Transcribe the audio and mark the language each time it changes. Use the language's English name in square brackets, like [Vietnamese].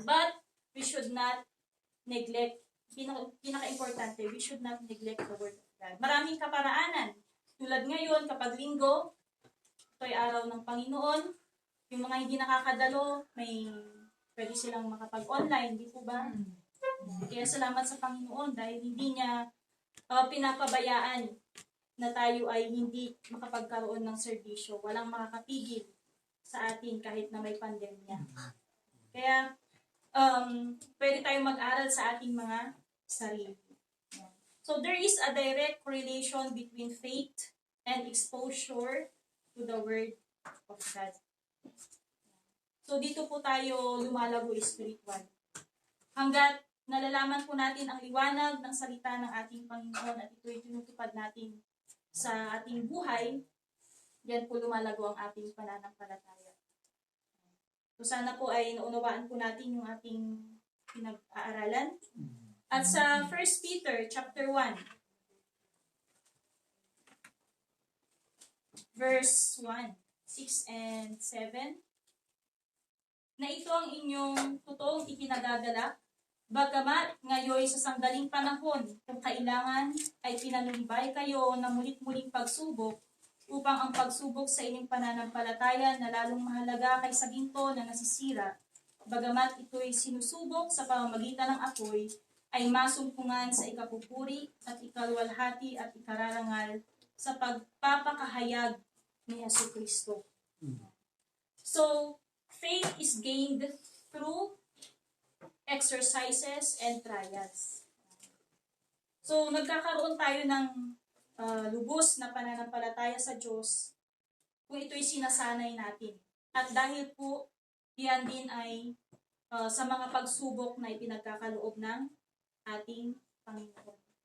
[English] But, we should not neglect, [Filipino] pinaka-importante, [English] we should not neglect the Word of God. [Filipino] Maraming kaparaanan. Tulad ngayon, kapag linggo, ito'y araw ng Panginoon, yung mga hindi nakakadalo, pwede silang makapag-online, di po ba? Kaya salamat sa Panginoon dahil hindi niya pinapabayaan na tayo ay hindi makapagkaroon ng serbisyo. Walang makakapigil sa atin kahit na may pandemya. Kaya, pwede tayong mag-aral sa ating mga sarili. [English] So, there is a direct correlation between faith and exposure to the Word of God. [Filipino] So, dito po tayo lumalago spiritual. Hanggat nalalaman po natin ang liwanag ng salita ng ating Panginoon at ito'y tinutupad natin sa ating buhay, yan po lumalago ang ating pananampalataya. So sana po ay naunawaan po natin yung ating pinag-aaralan. At sa 1 Peter chapter 1, verse 1, 6 and 7, na ito ang inyong totoong ipinagagalak, bagamat ngayon sa sangdaling panahon, kung kailangan ay pinanumbay kayo ng mulit-muling pagsubok upang ang pagsubok sa inyong pananampalataya na lalong mahalaga kaysa ginto na nasisira, bagamat ito'y sinusubok sa pamamagitan ng apoy, ay masumpungan sa ikapupuri at ikaluwalhati at ikararangal sa pagpapakahayag ni Jesucristo. [English] So, faith is gained through exercises and trials. [Filipino] So, nagkakaroon tayo ng lubos na pananampalataya sa Diyos kung ito'y sinasanay natin. At dahil po, yan din ay sa mga pagsubok na ipinagkakaloob ng ating Panginoon.